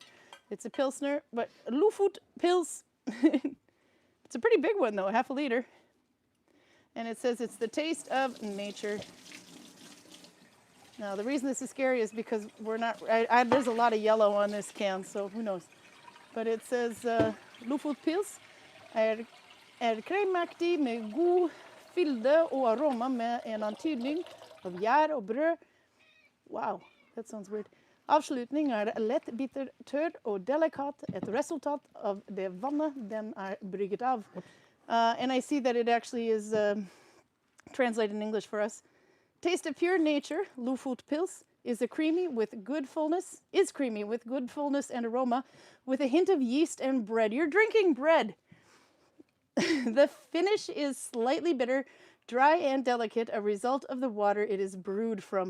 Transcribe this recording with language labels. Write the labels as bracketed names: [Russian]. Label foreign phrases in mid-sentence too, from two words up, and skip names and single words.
[English] It's a Pilsner, but Lofut Pils. It's a pretty big one, though, half a liter. And it says it's the taste of nature. Now, the reason this is scary is because we're not... there's a lot of yellow on this can, so who knows. But it says [Norwegian] Lofut Pils kremaktig med god fylde og aroma med en antydning av gjær og brød. [English] Wow, that sounds weird. [Norwegian] Avslutning lett bitter, tørr og delikat, et resultat av det vannet den brygget av. [English] And I see that it actually is translated in English for us. Taste of pure nature, Lofut Pils, is creamy with good fullness and aroma, with a hint of yeast and bread. You're drinking bread. The finish is slightly bitter, dry and delicate, a result of the water it is brewed from.